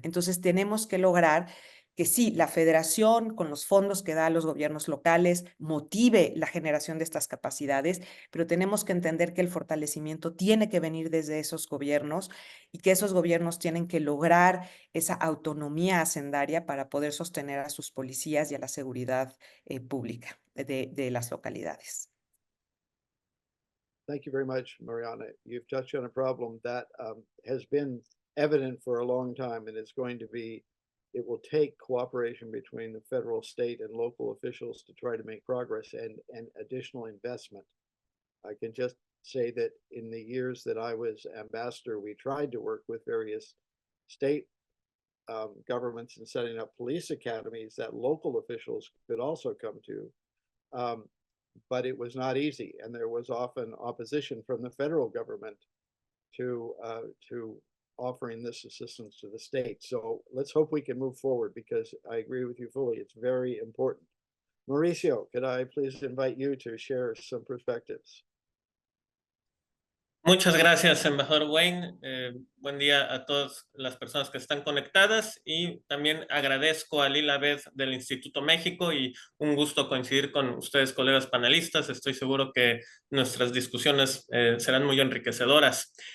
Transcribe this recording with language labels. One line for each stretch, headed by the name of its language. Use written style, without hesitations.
Spanish: Entonces tenemos que lograr que sí, la federación, con los fondos que da a los gobiernos locales, motive la generación de estas capacidades, pero tenemos que entender que el fortalecimiento tiene que venir desde esos gobiernos y que esos gobiernos tienen que lograr esa autonomía hacendaria para poder sostener a sus policías y a la seguridad pública de las localidades.
English: Thank you very much, Mariana. You've touched on a problem that has been evident for a long time, and it's going to be, it will take cooperation between the federal, state, and local officials to try to make progress and additional investment. I can just say that in the years that I was ambassador, we tried to work with various state governments in setting up police academies that local officials could also come to. But it was not easy, and there was often opposition from the federal government to offering this assistance to the state. So let's hope we can move forward because I agree with you fully. It's very important. Mauricio, could I please invite you to share some perspectives?
Spanish: Muchas gracias, embajador Wayne. Buen día a todas las personas que están conectadas y también agradezco a Lila Beth del Instituto México y un gusto coincidir con ustedes, colegas panelistas. Estoy seguro que nuestras discusiones serán muy enriquecedoras.